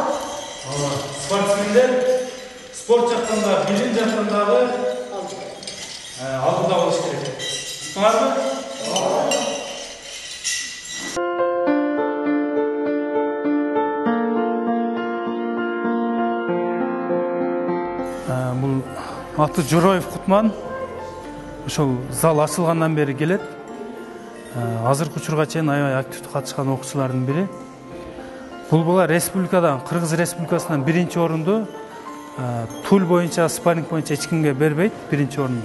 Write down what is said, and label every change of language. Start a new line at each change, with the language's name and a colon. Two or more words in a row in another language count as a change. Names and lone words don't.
Kazakh: Спортсмендер спорт жақтан да, білім жақтан дағы алдында болуш керек. Тұтынар ма? Бұл аты Жороев Кутман.
Kyrgyz: Ошол зал ачылгандан бери келет. Азыркы учурга чейин аябай активдүү катышкан окуучулардын бири. Бул бала республикадан, Кыргыз Республикасынан биринчи орунду тул боюнча, спарринг боюнча эч кимге бербейт, биринчи орунду.